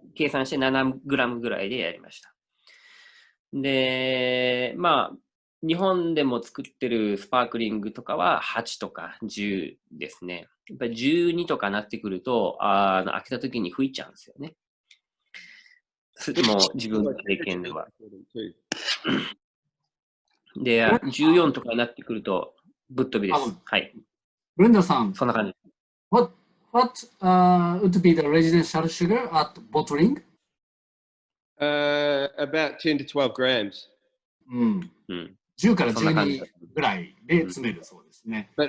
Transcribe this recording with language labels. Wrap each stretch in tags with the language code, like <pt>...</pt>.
<ja>計算して 7g ぐらいでやりました。で、日本でも作ってるスパークリングとかは8とか10ですね。やっぱり12とかなってくると、開けた時に吹いちゃうんですよね。もう自分の経験では。で、14とかになってくると、ぶっ飛びです。はい。ブレンダーさん。そんな感じ。</ja> <en>What would be the residential sugar at bottling? About 10 to 12 grams.</en> <ja>10から12ぐらいで詰めるそうですね。</ja>